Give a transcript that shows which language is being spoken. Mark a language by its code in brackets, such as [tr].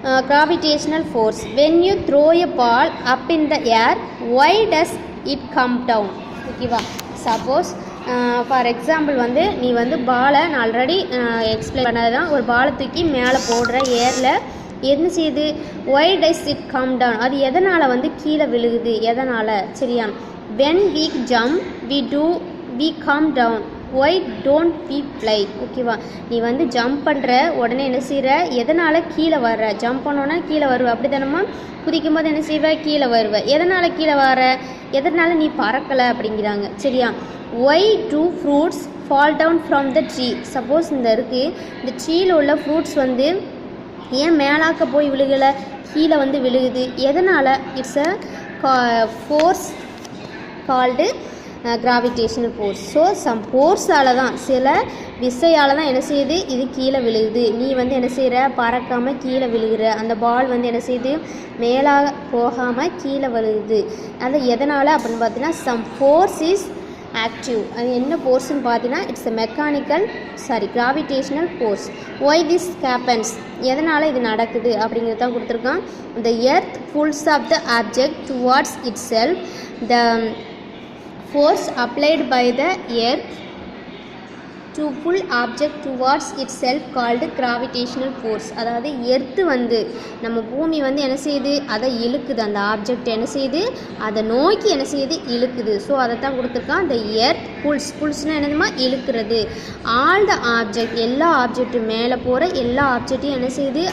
[en] Gravitational force. When you throw a ball up in the air, why does it come down? ஓகேவா? [ta] Suppose for example வந்து நீ வந்து பாலை, நான் already explain பண்ணது தான், ஒரு பாலை தூக்கி மேலே போடுற ஏரில் என்ன செய்யுது? [en] Why does it come down? [ta] அது எதனால் வந்து கீழே விழுகுது? எதனால்? சரியா? [en] When we jump we come down, why don't we fly? [ta] ஓகேவா? நீ வந்து ஜம்ப் பண்ணுற உடனே என்ன செய்கிற? எதனால் கீழே வர்ற? ஜம்ப் பண்ணோன்னா கீழே வருவ, அப்படி தானம்மா? குதிக்கும் போது என்ன செய்வ? கீழே வருவ. எதனால் கீழே வர? எதனால் நீ பறக்கலை அப்படிங்கிறாங்க. சரியா? [en] why do fruits fall down from the tree? [ta] Suppose இந்த ட்ரீயில் உள்ள ஃப்ரூட்ஸ் வந்து ஏன் மேலாக்க போய் விழுகலை, கீழே வந்து விழுகுது? எதனால்? [en] It's a force called gravitational force. [ta] So some ஃபோர்ஸால் தான், சில விசையால் தான் என்ன செய்யுது? இது கீழே விழுகுது. நீ வந்து என்ன செய்கிற? பறக்காமல் கீழே விழுகிற. அந்த பால் வந்து என்ன செய்யுது? மேலாக போகாமல் கீழே விழுகுது. அது எதனால் அப்படின்னு பார்த்தீங்கன்னா [en] Some force is active. [ta] அது என்ன ஃபோர்ஸ்ன்னு பார்த்தீங்கன்னா [en] It's a gravitational force. Why this happens? [ta] எதனால் இது நடக்குது அப்படிங்கிறது தான் கொடுத்துருக்கான். [en] The earth pulls off the object towards itself. The force applied by the earth to pull object towards itself called gravitational force. [ta] அதாவது எர்த்து வந்து நம்ம பூமி வந்து என்ன செய்யுது? அதை இழுக்குது. அந்த ஆப்ஜெக்ட் என்ன செய்யுது? அதை நோக்கி என்ன செய்யுது? இழுக்குது. ஸோ அதை தான் கொடுத்துருக்கான். அந்த எர்த் புல்ஸ்னால் என்னதுமா? இழுக்கிறது. [en] all the object, [ta] எல்லா ஆப்ஜெக்ட்டும் மேலே போகிற எல்லா ஆப்ஜெக்டையும் என்ன செய்யுது?